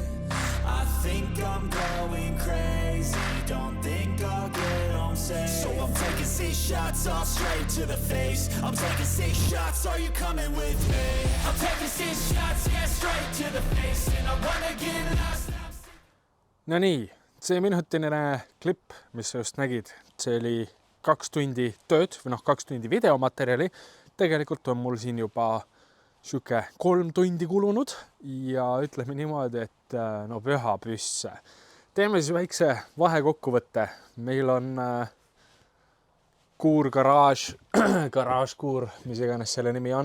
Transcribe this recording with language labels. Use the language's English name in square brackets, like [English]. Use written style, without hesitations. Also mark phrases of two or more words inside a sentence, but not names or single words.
[English] I think I'm going crazy, don't think I'll get home safe. So I'm taking 6 shots all straight to the face. I'm taking 6 shots, are you coming with me? I'm taking 6 shots, yeah, straight to the face. And I wanna get lost. [Estonian] No nii, see minutiline klipp, mis sa just nägid, see oli 2 tundi tööd või 2 tundi videomaterjali. Tegelikult on mul siin juba siuke 3 tundi kulunud ja ütleme niimoodi, et no püha püsse. Teeme siis väikse vahekokkuvõtte. Meil on kuur garaaž, garaažkuur, mis iganes selle nimi on.